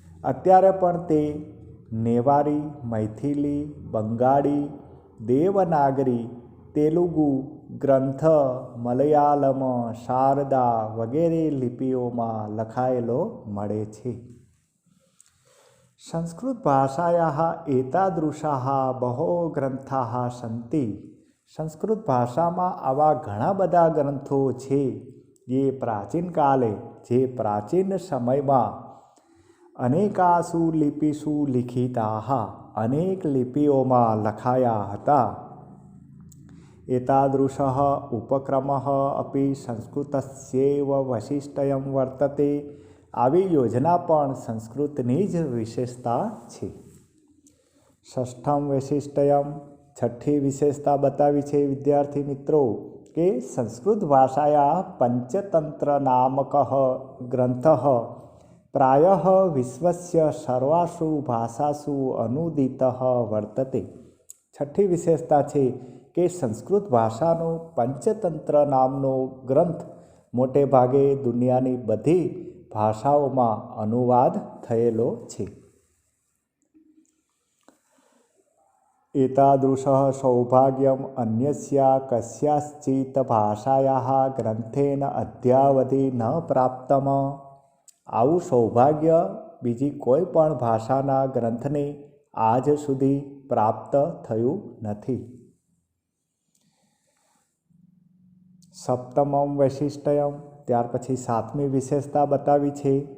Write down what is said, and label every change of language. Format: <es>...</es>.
<gu>અત્યારે પણ તે નેવારી, મૈથિલી, બંગાળી, દેવનાગરી, તેલુગુ ગ્રંથ મલયાલમ, શારદા વગેરે લિપિઓમાં લખાયેલો મળે છે.</gu> <sa>संस्कृतभाषायाः एतादृशाः बहवो ग्रंथाः सन्ति।</sa> <gu>संस्कृत भाषाમાં આવા ઘણા બધા ગ્રંથો છે જે પ્રાચીન કાલે જે પ્રાચીન સમયમાં</gu> <sa>અનેકાસુ લિપિસુ લિખિતાઃ</sa> <gu>અનેક લિપિઓમાં લખાયા હતા।</gu> <sa>एतादृशः उपक्रमः अपि संस्कृतस्यैव वैशिष्ट्यं वर्तते।</sa> <gu>આવી યોજના પણ સંસ્કૃતની જ વિશેષતા છે।</gu> <sa>ષષ્ઠમ વૈશિષ્ટ્યમ</sa> <gu>છઠ્ઠી વિશેષતા બતાવી છે વિદ્યાર્થી મિત્રો કે</gu> <sa>સંસ્કૃત ભાષાયા પંચતંત્ર નામકઃ ગ્રંથઃ પ્રાયઃ વિશ્વસ્ય સર્વાસુ ભાષાસુ અનુદિતઃ વર્તતે।</sa> <gu>છઠ્ઠી વિશેષતા છે કે સંસ્કૃત ભાષાનો પંચતંત્ર નામનો ગ્રંથ મોટે ભાગે દુનિયાની બધી ભાષાઓમાં અનુવાદ થયેલો છે।</gu> <sa>एतादृशः सौभाग्यम् अन्यस्या कस्याश्चित् भाषायाः ग्रंथेन अद्यावधि न प्राप्तम्।</sa> <gu>આવું સૌભાગ્ય બીજી કોઈ પણ ભાષાના ગ્રંથને આજ સુધી પ્રાપ્ત થયું નથી।</gu> <sa>સપ્તમમ વૈશિષ્ટ્યમ</sa> <gu>ત્યાર પછી સાતમી વિશેષતા બતાવી છે।</gu>